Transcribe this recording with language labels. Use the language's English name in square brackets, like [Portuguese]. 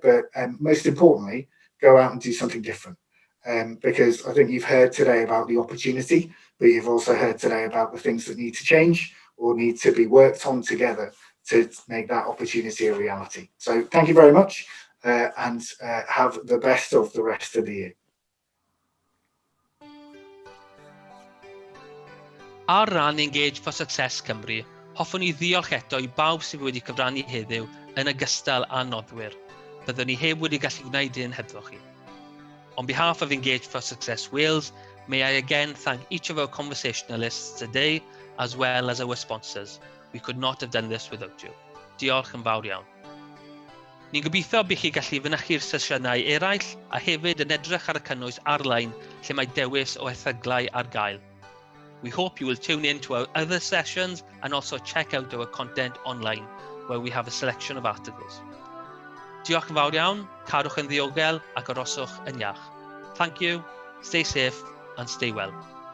[English] But most importantly, go out and do something different. Because I think you've heard today about the opportunity, but you've also heard today about the things that need to change or need to be worked on together to make that opportunity a reality. So thank you very much and have the best of the rest of the year. [Welsh] Ar ran Engage for Success Cymru, hoffwn ni ddiolch eto I bawb sydd wedi cyfrannu heddiw yn ogystal â noddwyr. Byddwn ni heb wedi gallu gwneud hyn hebddo chi. [English] On behalf of Engage for Success Wales, may I again thank each of our conversationalists today, as well as our sponsors. We could not have done this without you. [Welsh] Diolch yn fawr iawn. Ni'n gobeithio bych chi gallu fynychu'r sesiynau eraill a hefyd yn edrych ar y cynnwys ar-lein lle mae dewis o erthyglau ar gael. [English] We hope you will tune in to our other sessions and also check out our content online, where we have a selection of articles. [Welsh] Diolch yn fawr iawn, cadwch yn ddiogel ac aroswch yn iach. [English] Thank you, stay safe and stay well.